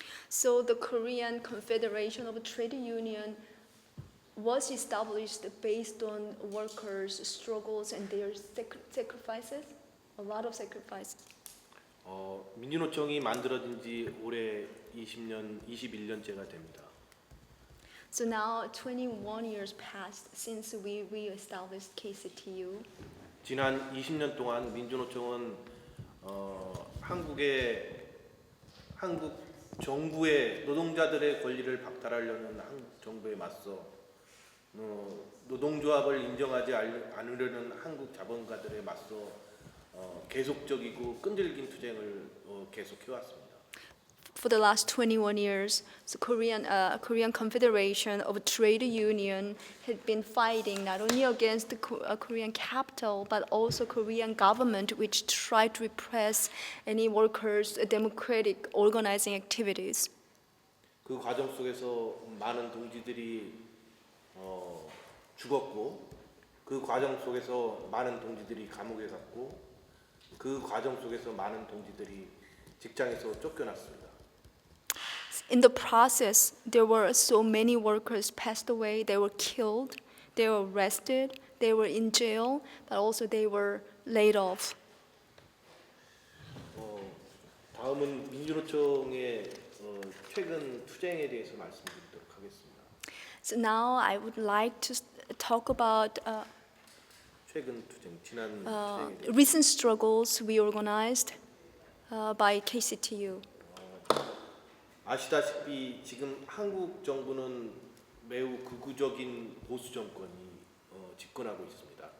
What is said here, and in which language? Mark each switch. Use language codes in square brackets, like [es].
[en] So the Korean Confederation of Trade Union was established based on workers' struggles and their sacrifices, a lot of sacrifices. [ko] 민주노총이 만들어진 지 올해 21년째가 됩니다. [en] So now 21 years passed since we established KCTU. [ko] 지난 20년 동안 민주노총은 한국 정부의 노동자들의 권리를 박탈하려는 한국 정부에 맞서 노동조합을 인정하지 않으려는 한국 자본가들에 맞서 계속적이고 끈질긴 투쟁을 계속해왔습니다. [en] For the last 21 years, the Korean Confederation of Trade Union had been fighting not only against the Korean capital but also Korean government, which tried to repress any workers' democratic organizing activities. [ko] 그 과정 속에서 많은 동지들이 죽었고 그 과정 속에서 많은 동지들이 감옥에 갔고 그 과정 속에서 많은 동지들이 직장에서 쫓겨났습니다. [en] In the process, there were so many workers passed away. They were killed. They were arrested. They were in jail, but also they were laid off. [ko] 다음은 민주노총의 최근 투쟁에 대해서 말씀드리도록 하겠습니다. [en] So now I would like to talk about [ko] 최근 투쟁, 지난 투쟁에 대해서. [en] recent struggles we organized by KCTU. [ko] 아시다시피 지금 한국 정부는 매우 극우적인 보수 정권이 집권하고 있습니다.